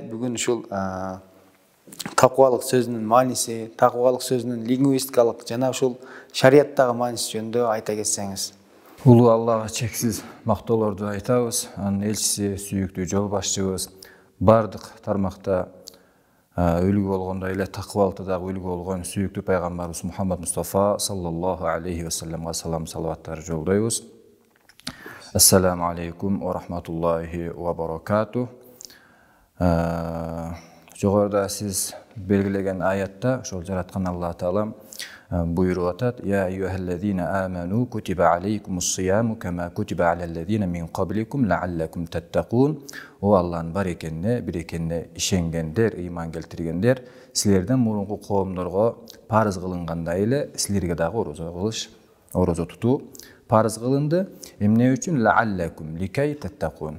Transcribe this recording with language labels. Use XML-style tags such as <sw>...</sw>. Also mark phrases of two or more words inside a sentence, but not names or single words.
<ky>Бүгүн ушул таквалык сөзүнүн мааниси, таквалык сөзүнүн лингвистикалык жана ушул шариаттагы мааниси жөнүндө айта кетсеңиз. Улуу Аллага чексиз мактоолорду айтабыз. Анын элчиси, сүйүктүү жол башчыбыз бардык тармакта үлгү болгондой эле таквалыкта дагы үлгү болгон сүйүктүү пайгамбарыбыз Мухаммад Мустафа</ky> <ar>صلى الله عليه وسلم</ar> <ky>салам салаваттар жолдойбуз.</ky> <ar>السلام عليكم ورحمة الله وبركاته.</ar> <ky>Жогоруда сиз белгилеген аятта ошол жараткан Алла Таала буйруп атат:</ky> <ar>يا أيها الذين آمنوا كتب عليكم الصيام كما كتب على الذين من قبلكم لعلكم تتقون.</ar> <ky>О Алланын бар экенине, бир экенине ишенгендер, ыйман келтиргендер, силерден мурунку коомдорго парыз кылынгандай эле силерге дагы орозо тутуу парыз кылынды. Эмне үчүн?</ky> <ar>لعلكم لكي تتقون.</ar>